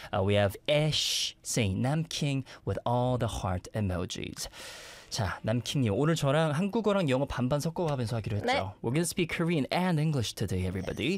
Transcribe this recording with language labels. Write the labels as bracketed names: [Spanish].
[English] We have Ash saying Nam King with all the heart emojis. [Korean] 자, 남킹님, 오늘 저랑 한국어랑 영어 반반 섞어가면서 하기로 했죠. 네. [English] We're gonna speak Korean and English today, everybody.